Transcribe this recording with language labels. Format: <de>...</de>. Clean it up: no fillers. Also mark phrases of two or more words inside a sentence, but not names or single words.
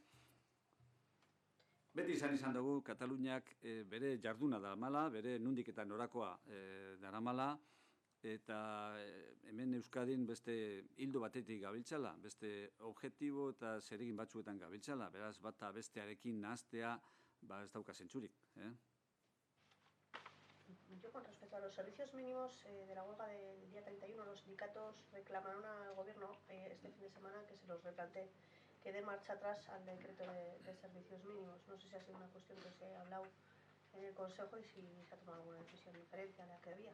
<eu>Beti izan dugu Kataluniak bere jarduna daramala, bere nondik eta norakoa daramala, eta hemen Euskadin beste hildo batetik gabiltzala, beste objektibo eta zeregin batzuetan gabiltzala, beraz bata bestearekin nahaztea ez dauka zentzurik.</eu> <es>Yo, con respecto a los servicios mínimos de la huelga del día 31, los sindicatos reclamaron al gobierno este fin de semana que se los replantee, que dé marcha atrás al decreto de servicios mínimos. No sé si ha sido una cuestión que se ha hablado en el Consejo y si se ha tomado alguna decisión diferente a la que había.</es>